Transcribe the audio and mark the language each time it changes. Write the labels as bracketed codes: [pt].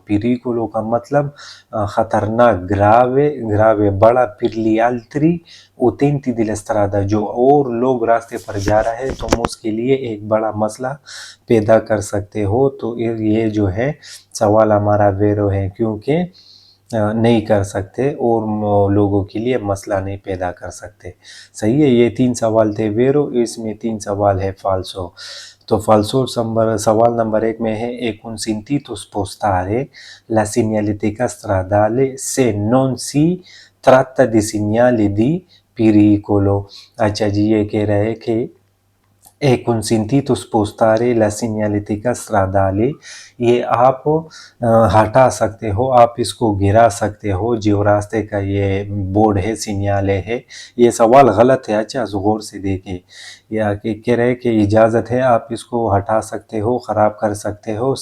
[hi] पिरीकोलो का मतलब खतरनाक, ग्रावे ग्रावे बड़ा, पिरली अल्ट्री [it] utenti della strada, [hi] जो और लोग रास्ते पर जा रहा है तुम उसके लिए एक बड़ा मसला पैदा कर सकते हो। तो ये जो है सवाल हमारा वेरो है, क्योंकि नहीं कर सकते और लोगों के लिए मसला नहीं पैदा कर सकते। सही है, ये 3 सवाल थे वेरो, इसमें 3 सवाल है फाल्सो। तो फाल्सो सवाल नंबर 1 में है [it] e consentito spostare la segnaletica stradale se non si tratta di segnali di pericolo। [hi] अच्छा जी, ये कह रहे हैं कि [it] è consentito spostare la segnaletica stradale, [hi] ये आप हटा सकते हो, आप इसको गिरा सकते हो, जो रास्ते का ये बोर्ड है, सिग्नाले है। ये सवाल गलत है, अच्छा गौर से देखें। या कि कह रहे कि इजाज़त है, आप इसको हटा सकते हो, ख़राब कर सकते हो।